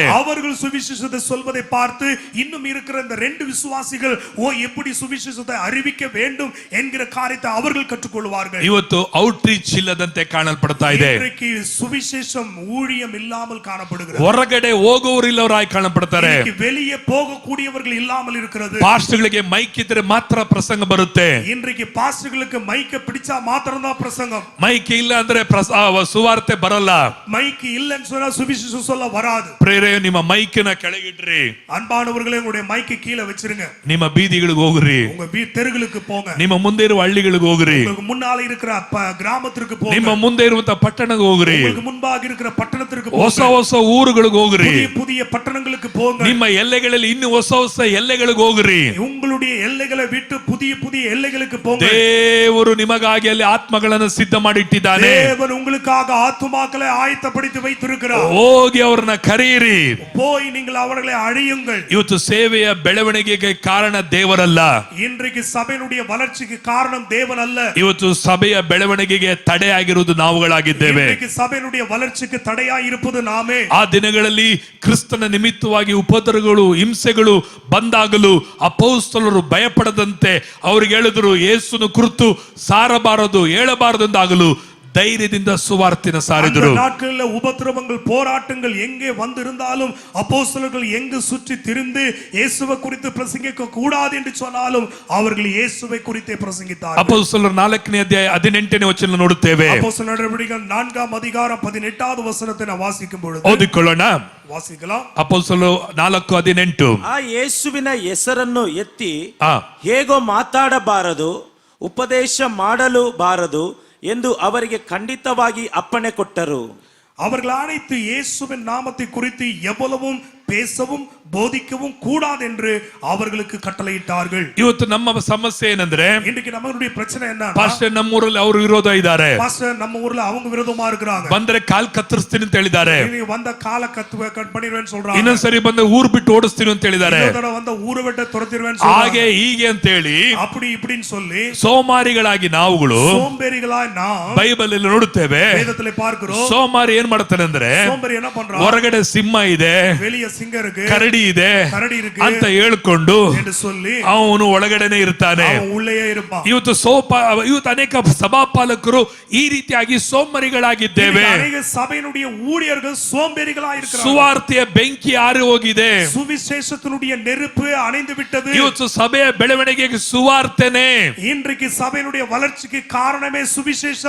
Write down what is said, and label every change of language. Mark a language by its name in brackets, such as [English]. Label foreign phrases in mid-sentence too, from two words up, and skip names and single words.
[Tamil] அவர்கள் சுவிசேஷத்தை சொல்வதை பார்த்து இன்னும் இருக்கிற இந்த 2 விசுவாசிகள் எப்படி சுவிசேஷத்தை அறிவிக்க வேண்டும் என்கிற காரியத்தை அவர்கள் கற்றுக்கொள்வார்கள். [Kannada] ಇವತ್ತು ಔಟ್ರೀಚ್ ಇಲ್ಲದಂತೆ ಕಾಣಲ್ಪಡ್ತಾ ಇದೆ. [Tamil] இன்றைக்கு சுவிசேஷம் ஊழியம் இல்லாமல் காணப்படுகிறது. [Kannada] ಹೊರಗಡೆ ಹೋಗುವವರಿಲ್ಲವರಾಗಿ ಕಾಣப்படுತ್ತಾರೆ. [Tamil] வெளியே போகக்கூடியவர்கள் இல்லாமல் இருக்கிறது. [Kannada] ಪಾಸ್ಟರ್ಗಳಿಗೆ ಮೈಕ್ ಇದ್ರೆ ಮಾತ್ರ ಪ್ರಸಂಗ ಬರುತ್ತೆ. [Tamil] இன்றைக்கு பாஸ்டர்களுக்கு மைக்க பிடிச்சா மாத்திரம் தான் பிரசங்கம். [Kannada] ಮೈಕ್ ಇಲ್ಲ ಅಂದ್ರೆ ಸುವಾರ್ತೆ ಬರಲ್ಲ. [Tamil] மைக் இல்லன்னு சொன்னா சுவிசேஷம் சொல்ல வராது. [Kannada] ಪ್ರೇರೆ ನಿಮ್ಮ ಮೈಕ್ನ ಕೆಳಗಿಡ್ರಿ. [Tamil] அன்பானவர்களே, உங்களுடைய மைக் கீழே வச்சிருங்க. [Kannada] ನಿಮ್ಮ ಬೀದಿಗಳಿಗೆ ಹೋಗ್ರಿ. [Tamil] உங்க தெருகளுக்கு போங்க. [Kannada] ನಿಮ್ಮ ಮುಂದೆ ಇರುವ ಹಳ್ಳಿಗಳಿಗೆ ಹೋಗ್ರಿ. [Tamil] உங்களுக்கு முன்னால இருக்கிற கிராமத்திற்கு போங்க. [Kannada] ನಿಮ್ಮ ಮುಂದೆ ಇರುವಂತ ಪಟ್ಟಣಕ್ಕೆ ಹೋಗ್ರಿ. [Tamil] உங்களுக்கு முன்பாக இருக்கிற பட்டணத்திற்கு போங்க. [Kannada] ಹೊಸ ಹೊಸ ಊರುಗಳಿಗೆ ಹೋಗ್ರಿ. [Tamil] புதிய பட்டணங்களுக்கு போங்க. [Kannada] ನಿಮ್ಮ ಎಲ್ಲೆಗಳಲ್ಲಿ ಇನ್ನು ಹೊಸ ಹೊಸ ಎಲ್ಲೆಗಳಿಗೆ ಹೋಗ್ರಿ. [Tamil] உங்களுடைய எல்லைகளை விட்டு புதிய எல்லைகளுக்கு போங்க. [Kannada] ದೇವರು ನಿಮಗಾಗಿ ಅಲ್ಲಿ ಆತ್ಮಗಳನ್ನು ಸಿದ್ಧ ಮಾಡಿಟ್ಟಿದ್ದಾನೆ. [Tamil] தேவன் உங்களுக்காக ஆத்துமாக்களை ஆயத்தப்படுத்தி வைத்திருக்கிறார். [Kannada] ಹೋಗಿ ಅವರನ್ನ ಕರೆಯಿರಿ. [Tamil] போய் நீங்கள் அவர்களை அழையுங்கள். [Kannada] ಇವತ್ತು ಸೇವೆಯ ಬೆಳವಣಿಗೆಗೆ ಕಾರಣ ದೇವರಲ್ಲ. [Tamil] இன்றைக்கு சபையினுடைய வளர்ச்சிக்கு காரணம் தேவன் அல்ல. [Kannada] ಇವತ್ತು ಸಭೆಯ ಬೆಳವಣಿಗೆಗೆ ತಡೆಯಾಗಿರುವುದು ನಾವುಗಳಾಗಿದ್ದೇವೆ. [Tamil] இன்றைக்கு சபையினுடைய வளர்ச்சிக்கு தடையாய் இருப்பது நாமே. [Kannada] ಆ ದಿನಗಳಲ್ಲಿ ಕ್ರಿಸ್ತನ ನಿಮಿತ್ತವಾಗಿ ಉಪದ್ರವಗಳು ಹಿಂಸೆಗಳು ಬಂದಾಗಲೂ ಅಪೊಸ್ತಲರು ಭಯಪಡದಂತೆ ಅವರಿಗೆ ಹೇಳಿದ್ರು, ಯೇಸುನ ಕುರಿತು ಸಾರಬಾರದು ಹೇಳಬಾರದು ಎಂದಾಗಲೂ தைரியದಿಂದ ಸುವಾರ್ತೆನ ಸಾರಿದರು. [Tamil] நாட்களில் உபத்திரவங்கள் போராட்டங்கள் எங்கே வந்திருந்தாலும் அப்போஸ்தலர்கள் எங்கு சுற்றி திரிந்து இயேசுவை குறித்து பிரசங்கிக்க கூடாது என்று சொன்னாலும் அவர்கள் இயேசுவை குறித்தே பிரசங்கித்தார்கள். [Kannada] ಅಪೊಸ್ತಲರ 4ನೇ ಅಧ್ಯಾಯ 18ನೇ ವಚನ ನೋಡುತ್ತೇವೆ. [Tamil] அப்போஸ்தலர் நடவடிக்கைகள் 4ஆம் அதிகாரம் 18வது வசனத்தை நான் வாசிக்கும் பொழுது [Kannada] ಓದಿಕೊಳ್ಳೋಣ. [Tamil] வாசிக்கலாம். [Kannada] ಅಪೊಸ್ತಲರು 4:18. ಆ ಯೇಸುವಿನ ಹೆಸರನ್ನು ಎತ್ತಿ ಹೇಗೋ ಮಾತಾಡಬಾರದು, ಉಪದೇಶ ಮಾಡಲು ಬಾರದು ಎಂದು ಅವರಿಗೆ ಖಂಡಿತವಾಗಿ ಅಪ್ಪಣೆ ಕೊಟ್ಟರು. [Tamil] அவர்கள் அனைத்து இயேசுவின் நாமத்தை குறித்து எவ்வளவும் பேசவும் போதிக்கவும் கூடாது என்று அவர்களுக்கு கட்டளையிட்டார்கள். [Kannada] ಇವತ್ತು ನಮ್ಮ ಸಮಸ್ಯೆ ಏನಂದ್ರೆ, [Tamil] இன்னைக்கு நம்மளுடைய பிரச்சனை என்ன? [Kannada] ಪಾಸ್ಟರ್ ನಮ್ಮ ಊರಲ್ಲಿ ಅವರು ವಿರೋಧ ಇದ್ದಾರೆ. [Tamil] பாஸ்டர் நம்ம ஊர்ல அவங்க விரோதமா இருக்காங்க. [Kannada] ಬಂದ್ರೆ ಕಾಲ್ ಕತ್ತರಿಸ್ತೀನಿ ಅಂತ ಹೇಳಿದ್ದಾರೆ. [Tamil] நீ வந்த கால கட் பண்ணிடுவேன்னு சொல்றாங்க. [Kannada] ಇನ್ನೊಂದ್ಸರಿ ಬಂದ್ರೆ ಊರ್ ಬಿಟ್ಟು ಓಡಿಸ್ತೀನಿ ಅಂತ ಹೇಳಿದ್ದಾರೆ. [Tamil] இன்னொரு வந்த ஊரை விட்டு துரத்திடுவேன்னு சொல்றாங்க. [Kannada] ಹಾಗೆ ಹೀಗೆ ಅಂತ ಹೇಳಿ [Tamil] அப்படி இப்படின்னு சொல்லி [Kannada] ಸೋಮಾರಿಗಳಾಗಿ ನಾವುಗಳು [Tamil] சோம்பேறிகளாய் நாம் [Kannada] ಬೈಬಲ್ ಅಲ್ಲಿ ನೋಡುತ್ತೇವೆ. [Tamil] வேதத்திலே பார்க்கிறோம். [Kannada] ಸೋಮಾರಿ ಏನ್ ಮಾಡ್ತಾನೆ ಅಂದ್ರೆ, [Tamil] சோம்பேறி என்ன பண்றான்? [Kannada] ಹೊರಗಡೆ ಸಿಂಹ ಇದೆ, [Tamil] வெளிய சிங்கம் இருக்கு, [Kannada] ಕರಡಿ ಇದೆ [Tamil] இருக்கு [Kannada] ಅಂತ ಹೇಳ್ಕೊಂಡು [Tamil] என்று சொல்லி [Kannada] ಅವನು ಒಳಗಡೆನೆ ಇರ್ತಾನೆ. [Tamil] அவன் உள்ளேயே இருப்பான். [Kannada] ಇವತ್ತು ಅನೇಕ ಸಭಾಪಾಲಕರು ಈ ರೀತಿಯಾಗಿ ಸೋಮಾರಿಗಳಾಗಿದ್ದೇವೆ. ಅನೇಕ ಸಭೆಯ [Tamil] ஊழியர்கள் சோம்பேறிகளாய் இருக்கிறார்கள். [Kannada] ಸುವಾರ್ತೆಯ ಬೆಂಕಿ ಆರಿ ಹೋಗಿದೆ. [Tamil] சுவிசேஷத்தினுடைய நெருப்பு அணைந்து விட்டது. [Kannada] ಇವತ್ತು ಸಭೆಯ ಬೆಳವಣಿಗೆಗೆ ಸುವಾರ್ತೆನೇ. [Tamil] இன்றைக்கு சபையினுடைய வளர்ச்சிக்கு காரணமே சுவிசேஷம்.